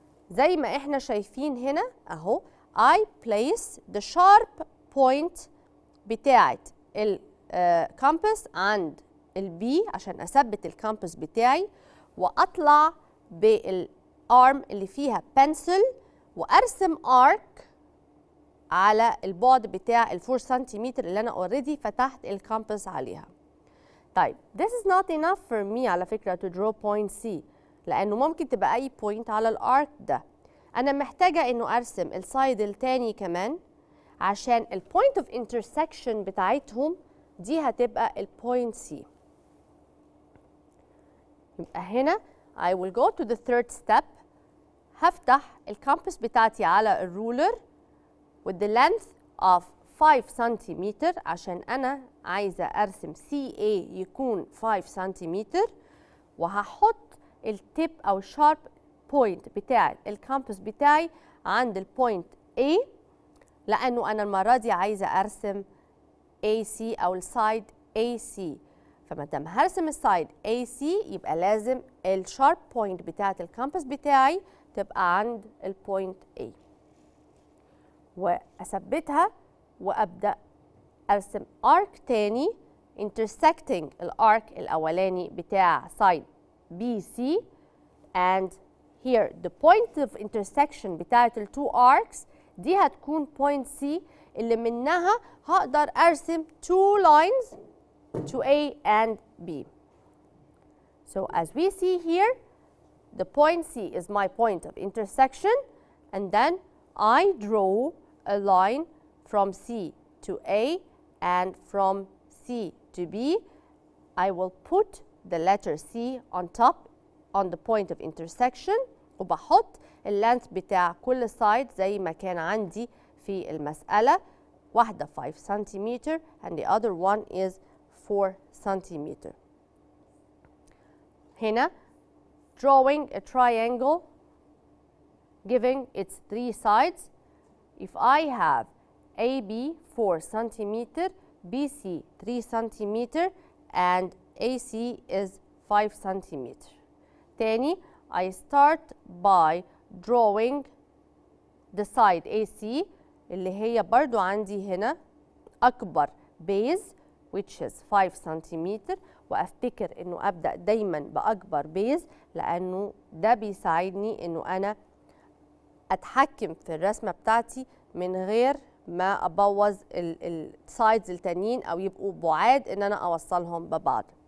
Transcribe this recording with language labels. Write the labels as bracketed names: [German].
[Arabic] زي ما احنا شايفين هنا أهو [English] I place the sharp point [Arabic] بتاعة الكامبس عند البي عشان أثبت الكامبس بتاعي وأطلع بالارم اللي فيها بنسل وأرسم arc على البعد بتاع 4 سنتيمتر اللي أنا already فتحت الكامبس عليها. [English] طيب this is not enough for me [Arabic] على فكرة [English] to draw point C [Arabic] لأنه ممكن تبقى أي point على الارك ده. أنا محتاجة إنه أرسم السايد التاني كمان عشان البوينت اوف انترسكشن بتاعتهم دي هتبقى البوينت C. يبقى هنا [English] I will go to the third step. [Arabic] هفتح الكامبس بتاعتي على الرولر [English] with the length of [Arabic] 5 سنتيمتر عشان أنا عايزة أرسم CA يكون 5 سنتيمتر وهحط التيب أو الشارب بوينت بتاعت الكامبس بتاعي عند البوينت A، لأنه أنا المرة دي عايزة أرسم AC أو السايد AC. فما دام هرسم السايد AC يبقى لازم الشارب بوينت بتاعت الكامبس بتاعي تبقى عند البوينت A، وأثبتها وأبدأ أرسم arc تاني intersecting الارك الأولاني بتاع side BC. [English] and here the point of intersection [Arabic] بتاعت التو [English] arcs [Arabic] دي هتكون [English] point C [Arabic] اللي منها هقدر أرسم [English] two lines to A and B. So as we see here, the point C is my point of intersection, and then I draw a line from C to A and from C to B. I will put the letter C on top on the point of intersection [Arabic] وبحط اللينث بتاع كل side زي ما كان عندي في المسألة، واحدة 5 سنتيمتر [English] and the other one is 4 centimetre. [Arabic] هنا [English] drawing a triangle giving its 3 sides. If I have AB 4 centimeter, BC 3 centimeter and AC is 5 centimeter. [Arabic] تاني [English] I start by drawing the side AC [Arabic] اللي هي برضو عندي هنا أكبر base [English] which is 5 centimeter، [Arabic] وأفتكر إنه أبدأ دايما بأكبر base لأنه ده بيساعدني إنه أنا أتحكم في الرسمة بتاعتي من غير ما أبوظ السايدز التانيين أو يبقوا بعاد إن أنا أوصلهم ببعض.